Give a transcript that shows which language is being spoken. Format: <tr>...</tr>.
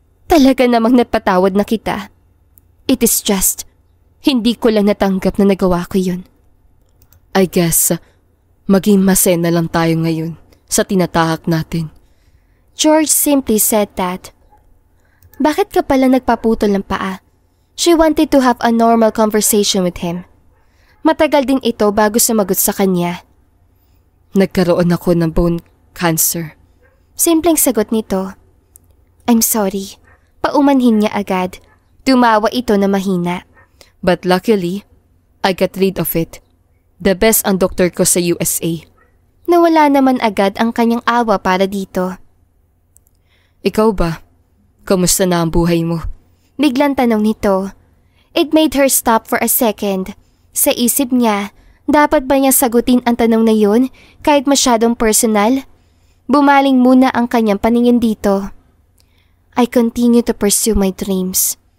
<tl>Talaga namang napatawad na kita.</tl> <en>It is just,</en> <tl>hindi ko lang natanggap na nagawa ko yun.</tl> <en>I guess,</en> <tl>maging masaya na lang tayo ngayon sa tinatahak natin.</tl> <en>George simply said that.</en> <tl>Bakit ka pala nagpaputol ng paa?</tl> <en>She wanted to have a normal conversation with him.</en> <tl>Matagal din ito bago sumagot sa kanya. Nagkaroon ako ng bone cancer. Simpleng sagot nito.</tl> <en>I'm sorry.</en> <tl>Paumanhin niya agad. Tumawa ito na mahina.</tl> <en>But luckily, I got rid of it. The best</en> <tl>ang doktor ko sa USA. Nawala naman agad ang kanyang awa para dito. Ikaw ba? Kamusta na ang buhay mo? Biglang tanong nito.</tl> <en>It made her stop for a second.</en> <tl>Sa isip niya, dapat ba niya sagutin ang tanong na yun kahit masyadong personal? Bumaling muna ang kanyang paningin dito.</tl> <en>I continue to pursue my dreams.</en>